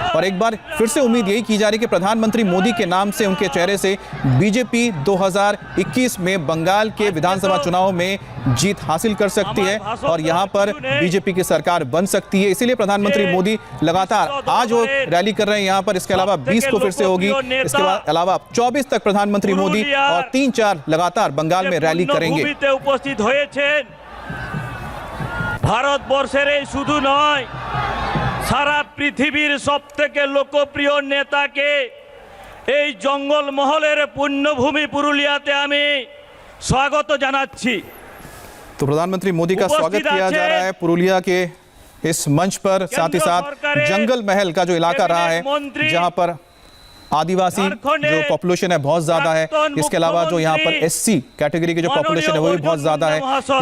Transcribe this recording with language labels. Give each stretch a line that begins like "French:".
Hindi: और एक बार फिर से उम्मीद यही की जा रही है कि प्रधानमंत्री मोदी के नाम से, उनके चेहरे से बीजेपी 2021 में बंगाल के विधानसभा चुनाव में जीत हासिल कर सकती है और यहां पर बीजेपी की सरकार बन सकती है। इसीलिए प्रधानमंत्री मोदी लगातार आज वो रैली कर रहे हैं यहाँ पर। इसके अलावा 20 को फिर से होगी। इसके बाद अलावा 24 तक प्रधानमंत्री मोदी और 3-4 लगातार बंगाल में रैली करेंगे।
Bangla: उपस्थित হয়েছেন ভারতবর্ষের এই শুধু নয়, সারা পৃথিবীর সবথেকে লোকপ্রিয় নেতাকে এই জঙ্গল মহলের পুণ্যভূমি পুরুলিয়াতে আমি স্বাগত জানাচ্ছি।
Hindi: तो प्रधानमंत्री मोदी का स्वागत किया जा रहा है पुरुलिया के इस मंच पर। साथ ही साथ जंगल महल का जो इलाका रहा है, जहां पर आदिवासी जो पॉपुलेशन है बहुत ज्यादा है, इसके अलावा जो यहाँ पर एससी कैटेगरी की जो पॉपुलेशन है वो भी बहुत ज्यादा है।